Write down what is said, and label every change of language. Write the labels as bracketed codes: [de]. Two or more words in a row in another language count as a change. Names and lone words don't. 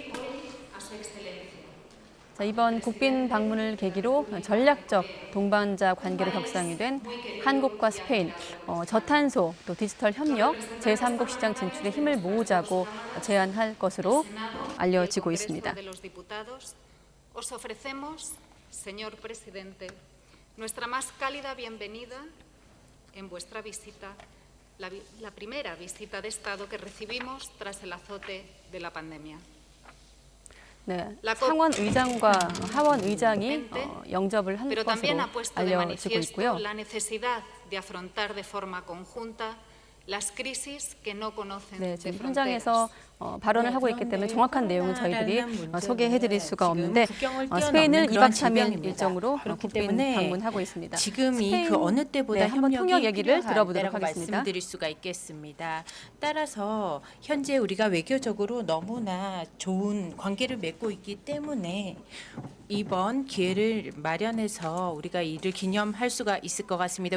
[ko] 자, 이번 국빈 방문을 계기로 전략적 동반자 관계로 격상이 된 한국과 스페인, 저탄소 또 디지털 협력, 제3국 시장 진출에 힘을 모으자고 제안할 것으로 알려지고 있습니다. [es] Nuestra más cálida bienvenida en vuestra visita, la primera visita de Estado que recibimos tras el azote de la pandemia. [ko] 네, 상원 의장과 하원 의장이 영접을 한 [es] Pero [ko] 것으로 [es] también ha puesto de [ko] 알려지고 있고요. [es] manifiesto la necesidad de afrontar de forma conjunta las crisis que no conocen [ko] 네, [es] de [ko] 지금 [es] fronteras. [ko] 현장에서 발언을 하고 있기 때문에 정확한 내용은 저희들이 소개해드릴 수가 없는데 스페인을 2박 3일 일정으로 국빈 방문하고 있습니다. 지금이 그 어느 때보다 한번 통역 협력이 얘기를 필요하다라고 들어보도록 하겠습니다. 말씀드릴 수가 있겠습니다. 따라서 현재 우리가 외교적으로 너무나 좋은 관계를 맺고 있기 때문에 이번 기회를 마련해서 우리가 이를 기념할 수가 있을 것 같습니다.